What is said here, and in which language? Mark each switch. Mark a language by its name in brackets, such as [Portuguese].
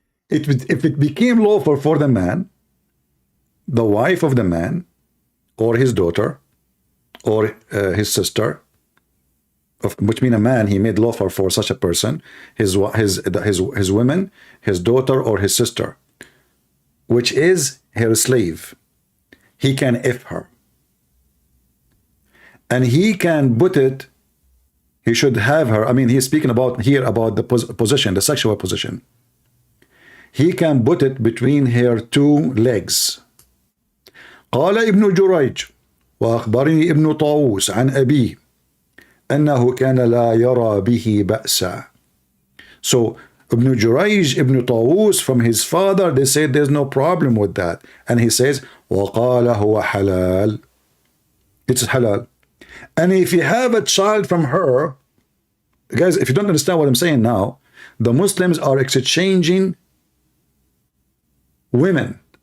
[English] If it became lawful for the man, the wife of the man, or his daughter, or his sister, which means a man, he made lawful for such a person, his women, his daughter or his sister, which is her slave. He can F her. And he can put it, he should have her, I mean, he's speaking about here about the position, the sexual position. He can put it between her two legs. [Arabic] قال ابن جريج وأخبرني ابن طاووس عن أبيه أنه كان لا يرى به بأسا. [English] So Ibn Jurayj, Ibn Tawus, from his father, they said there's no problem with that. And he says, [Arabic] وَقَالَ هُوَ حَلَال. [English] It's halal. And if you have a child from her, guys, if you don't understand what I'm saying now, the Muslims are exchanging women.